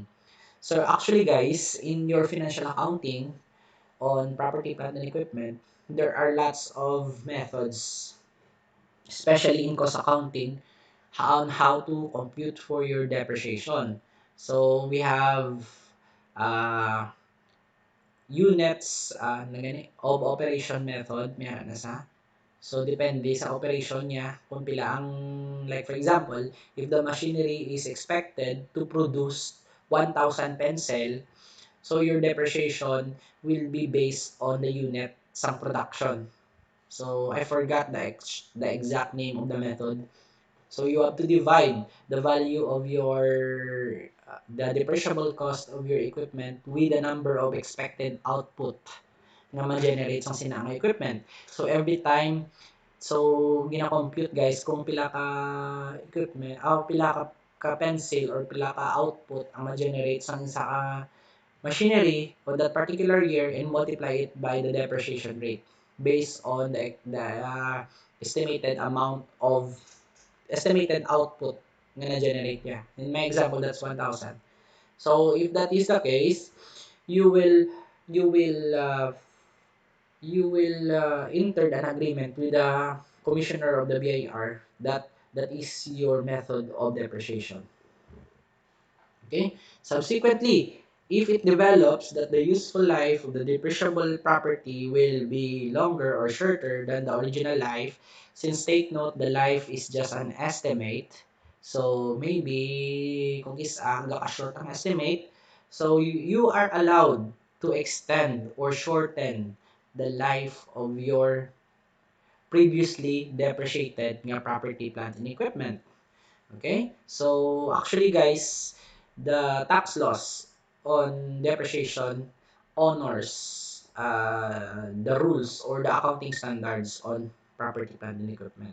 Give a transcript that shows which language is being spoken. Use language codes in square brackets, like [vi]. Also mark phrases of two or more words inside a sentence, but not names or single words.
[en] So actually guys, in your financial accounting on property, plant, and equipment, there are lots of methods, especially in cost accounting, on how to compute for your depreciation. So we have uh, units of operation method, [hil] may na sa. So depende sa operation niya kung pila ang, [en] like for example, if the machinery is expected to produce 1,000 pencil, so your depreciation will be based on the unit sa production. So I forgot the exact name of the method. So you have to divide the value of your the depreciable cost of your equipment with the number of expected output [hil] nga ma-generate sa sinang equipment. [en] So every time, [hil] so gina-compute guys kung pila ka equipment, pila ka pencil or pila ka output ang ma-generate sa isa ka machinery [en] for that particular year and multiply it by the depreciation rate based on the estimated amount of estimated output [hil] na na-generate niya. [en] In my example, that's 1,000. So, if that is the case, you will you will uh, you will enter an agreement with the commissioner of the BIR that that is your method of depreciation. Okay? Subsequently, if it develops that the useful life of the depreciable property will be longer or shorter than the original life, since take note, the life is just an estimate. So, maybe, [hil] kung hanggang short ang estimate, [en] so you are allowed to extend or shorten the life of your previously depreciated nga property, plant, and equipment. Okay? So, actually guys, the tax laws on depreciation honors the rules or the accounting standards on property, plant, and equipment.